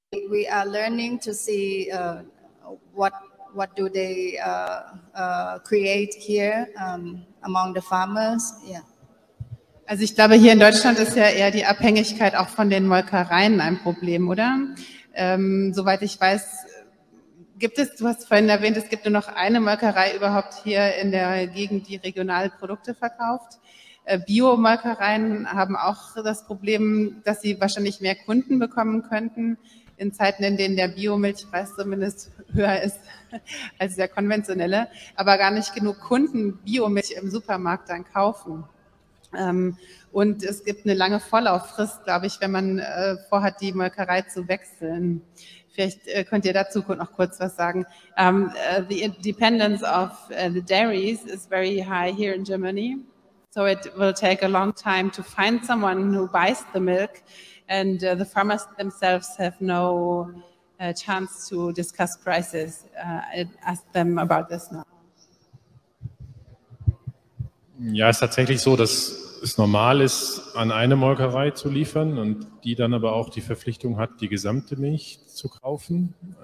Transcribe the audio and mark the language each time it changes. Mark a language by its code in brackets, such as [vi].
[en] We are learning to see what do they create here among the farmers. Yeah. [de] Also ich glaube, hier in Deutschland ist ja eher die Abhängigkeit auch von den Molkereien ein Problem, oder? Soweit ich weiß, du hast vorhin erwähnt, es gibt nur noch eine Molkerei überhaupt hier in der Gegend, die regionale Produkte verkauft. Biomolkereien haben auch das Problem, dass sie wahrscheinlich mehr Kunden bekommen könnten, in Zeiten, in denen der Biomilchpreis zumindest höher ist als der konventionelle, aber gar nicht genug Kunden Biomilch im Supermarkt dann kaufen. Und es gibt eine lange Vorlauffrist, glaube ich, wenn man vorhat, die Molkerei zu wechseln. Vielleicht könnt ihr dazu noch kurz was sagen. [en] The dependence of the dairies is very high here in Germany, so it will take a long time to find someone who buys the milk, and the farmers themselves have no chance to discuss prices. I asked them about this now. [de] Ja, es ist tatsächlich so, dass es normal ist, an eine Molkerei zu liefern und die dann aber auch die Verpflichtung hat, die gesamte Milch zu kaufen.